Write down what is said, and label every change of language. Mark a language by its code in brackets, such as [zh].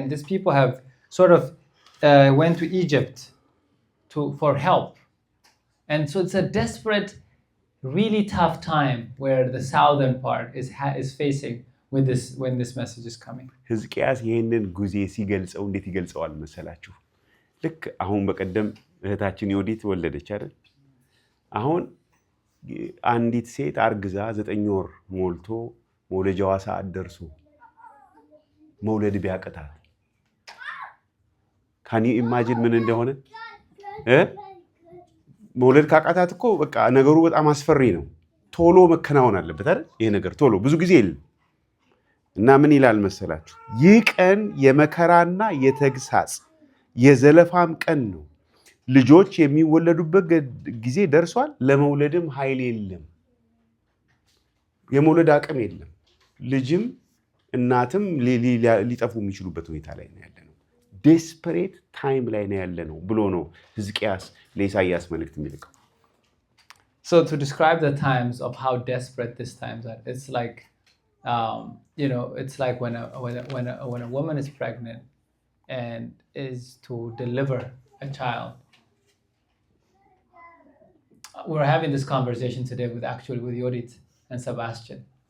[en] And these people have sort of went to Egypt for help. And so it's a desperate, really tough time where the southern part is facing when this message is coming. [am] ሕዝቅያስ ይሄንን ጉዜ ሲገልጸው እንዴት ይገልጸዋል መሰላችሁ? ልክ አሁን በቀደም እህታችን ዮዲት ወለደች አይደል? አሁን አንዲት ሴት አርግዛ 9 ወር ሞልቶ መውለጃዋ ሰዓት ደርሶ መውለድ ቢያቀታት [en] ካን ዩ ኢማጂን [am] ምን እንደሆነ መውለድ ካቃታት እኮ በቃ ነገሩ በጣም አስፈሪ ነው ቶሎ መከናወን አለበት አይደል ይሄ ነገር ቶሎ ብዙ ጊዜ እና ምን ይላል መሰላችሁ ይህ ቀን የመከራና የተግሳጽ የዘለፋም ቀን ነው ልጆች የሚወለዱበት ጊዜ ደርሷል ለመውለድም ኃይል የለም የመውለድ አቅም የለም ልጅም እናትም ሊጠፉ የሚችሉበት ሁኔታ ላይ ነው ያለነው [en] desperate time [am] ላይ ነው ያለነው ብሎ ነው ሕዝቅያስ ለኢሳይያስ መልእክት የሚልከው [en] So to describe the times of how desperate these times are it's like it's like when a woman is pregnant and is to deliver a child we're having this conversation today with Yodit and Sebastian.